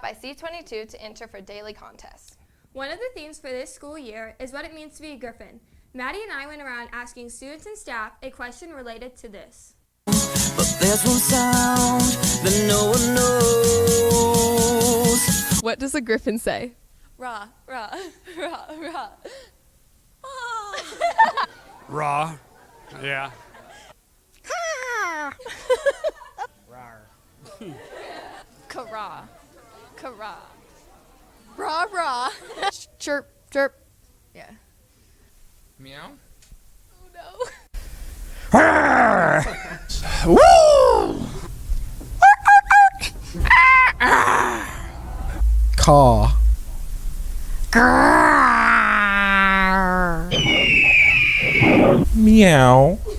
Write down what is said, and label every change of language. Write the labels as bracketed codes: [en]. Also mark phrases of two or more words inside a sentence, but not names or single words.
[en] Stop by C22 to enter for daily contests. One of the themes for this school year is what it means to be a griffin. Maddie and I went around asking students and staff a question related to this. But there's one sound that no one knows. What does a griffin say? Rah, rah, rah, rah. Raw. Yeah. Kara. Kara. Rah, rah. Chirp, chirp. Yeah. Meow. Oh no. Woo! Caw. Meow.